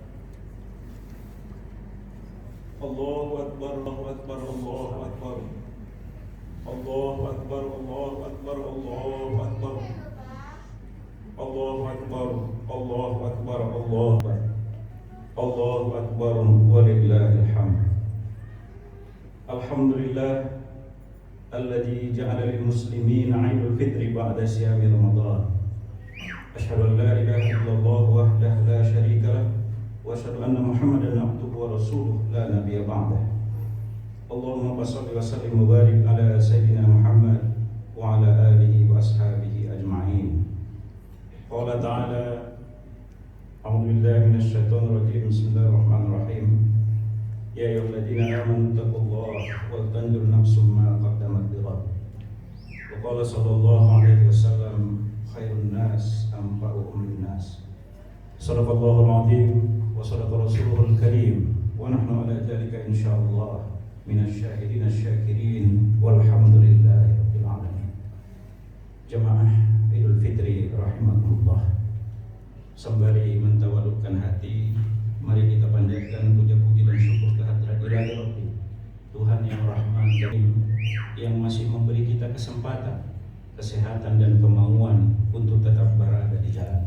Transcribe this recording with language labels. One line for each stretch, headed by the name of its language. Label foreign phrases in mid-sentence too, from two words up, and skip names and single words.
Arabic: الله أكبر، الله أكبر، الله أكبر. الله أكبر، الله أكبر، الله أكبر. الله أكبر، الله أكبر، الله أكبر. الله أكبر, ولله الحمد. الحمد لله الذي جعل للمسلمين عيد الفطر بعد صيام رمضان. أشهد أن لا إله إلا الله وحده لا شريك له وأشهد أن محمدا عبده ورسوله لا نبي بعده. اللهم صل وسلم وبارك على سيدنا محمد وعلى آله وأصحابه أجمعين. قال تعالى أعوذ بالله من الشيطان الرجيم. بسم الله الرحمن الرحيم. يا أيها الذين آمنوا اتقوا الله ولتنظر نفس ما قدمت لغد. وقال صلى الله عليه وسلم خير الناس أنفعهم للناس. صدق الله العظيم وصدق رسوله الكريم ونحن على ذلك إن شاء الله من الشاهدين الشاكرين والحمد لله رب العالمين.
Indonesian: Jamaah Idul Fitri rahimakumullah. Sembari mentawalukkan hati, mari kita panjatkan puja-puji dan syukur kehadirat
Arabic: إلهي ربي,
Indonesian: Tuhan yang
Arabic: رحمن كريم,
Indonesian: yang masih memberi kita kesempatan, kesehatan dan kemauan untuk tetap berada di jalan.